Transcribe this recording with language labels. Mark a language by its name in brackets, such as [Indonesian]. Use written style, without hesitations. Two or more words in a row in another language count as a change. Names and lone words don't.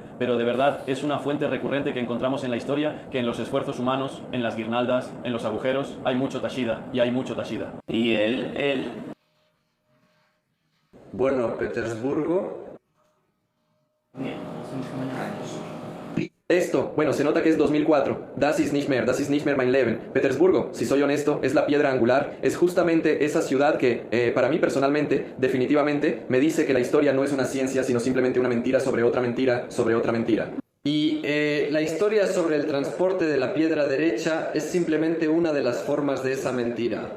[Spanish] Pero de verdad es una fuente recurrente que encontramos en la historia, que en los esfuerzos humanos, en las guirnaldas, en los agujeros, hay mucho Tashida y hay mucho Tashida. Y él... Bueno, Petersburgo... Esto, bueno, se nota que es 2004. [German] Das ist nicht mehr mein Leben. [Spanish] Petersburgo, si soy honesto, es la piedra angular. Es justamente esa ciudad que, para mí personalmente, definitivamente, me dice que la historia no es una ciencia, sino simplemente una mentira sobre otra mentira sobre otra mentira. Y la historia sobre el transporte de la piedra derecha es simplemente una de las formas de esa mentira.